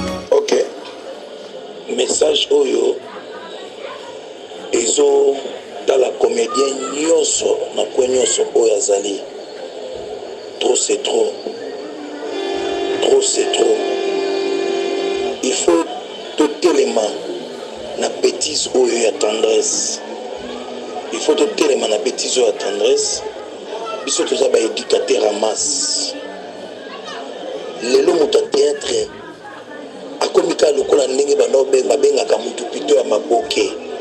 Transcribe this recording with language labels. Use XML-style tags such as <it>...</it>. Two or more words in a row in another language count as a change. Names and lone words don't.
<ln>Ok. Message oyo ezotala comédien nyonso na kwe nyonso oyo azali.</ln> <fr>Trop, c'est trop. Trop, c'est trop. Il faut</fr> <ln>totelema na bêtise oyo ya tendresse.</ln> <fr>Il faut</fr> <ln>totelema na bêtise oyo ya tendresse. Biso toza ba éducateur</ln> <fr>en masse.</fr> <ln>Lelo moto ya théâtre akomi kaka lokola ndenge bana obe-, babengaka motu plutôt ya maboke.</ln>